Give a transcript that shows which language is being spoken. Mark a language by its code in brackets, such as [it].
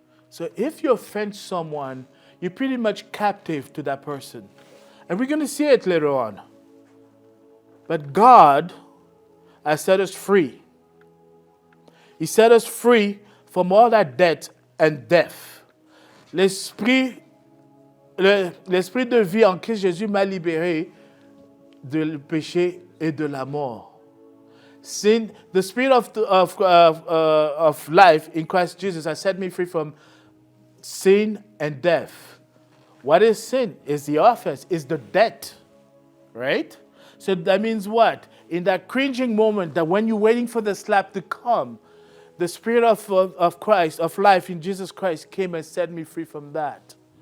[en] So if you offend someone, you're pretty much captive to that person. And we're going to see it later on. But God has set us free. He set us free from all that debt and death. [fr] L'esprit de vie en Christ Jésus m'a libéré du péché et de la mort. [en] Sin, the spirit of life in Christ Jesus has set me free from sin and death. What is sin? Is the offense, is the debt, right? So that means what? In that cringing moment, that when you're waiting for the slap to come, the spirit of Christ, of life in Jesus Christ came and set me free from that.